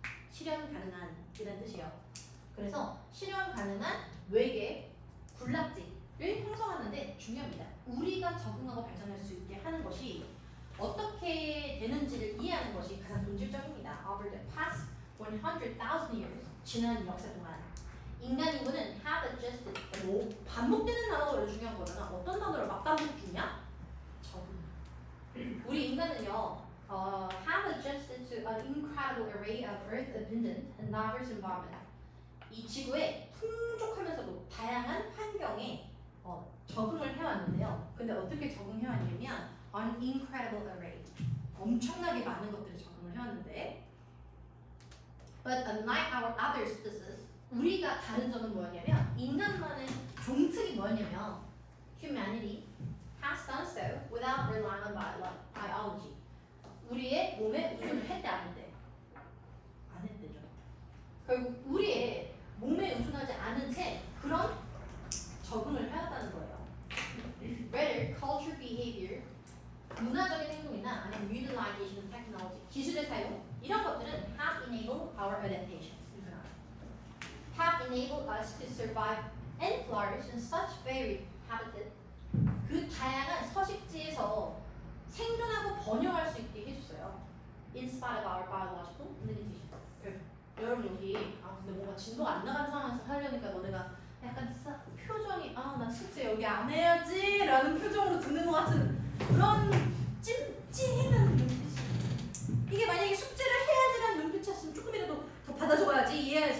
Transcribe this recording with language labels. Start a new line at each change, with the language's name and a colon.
Korean: 실현 가능한 이라는 뜻이에요. 그래서 실현 가능한 외계 군락지를 형성하는데 중요합니다. 우리가 적응하고 발전할 수 있게 하는 것이 어떻게 되는지를 이해하는 것이 가장 본질적입니다.
English: Over the past 100,000 years,
Korean: 지난 역사 동안 인간 인구는
English: have adjusted.
Korean: 반복되는 단어가 왜 중요한 거잖아. 어떤 단어를 막 반복 주냐? 적응. 우리 인간은요,
English: have adjusted to an incredible array of earth-abundant and diverse environment.
Korean: 이 지구에 풍족하면서도 다양한 환경에 적응을 해왔는데요. 근데 어떻게 적응해왔냐면
English: an incredible array.
Korean: 엄청나게 많은 것들을 적응을 해왔는데
English: but unlike our other species,
Korean: 우리가 다른 점은 뭐였냐면 인간만의 종특이 뭐였냐면
English: humanity has done so without relying on biology.
Korean: 우리의 몸에 의존을 했대 안 했대? 안 했대죠. 결국 우리의 몸에 의존하지 않은 채 그런 적응을 해왔다는 거예요.
English: Rather, culture behavior,
Korean: 문화적인 행동이나 아니면
English: utilization of technology,
Korean: 기술의 사용 이런 것들은
English: have enabled our adaptation. Have enabled us to survive and flourish in such varied habitat.
Korean: 그 다양한 서식지에서 생존하고 번영할 수 있게 해줬어요.
English: In spite of our biological limitation.
Korean: 여러분 여기 근데 뭔가 진도가 안 나간 상황에서 하려니까 너네가 약간 표정이 나 숙제 여기 안 해야지 라는 표정으로 드는 것 같은 그런 찜찜한 눈빛이. 이게 만약에 숙제를 해야지라는 눈빛이었으면 조금이라도 더 받아줘야지 이해해야지.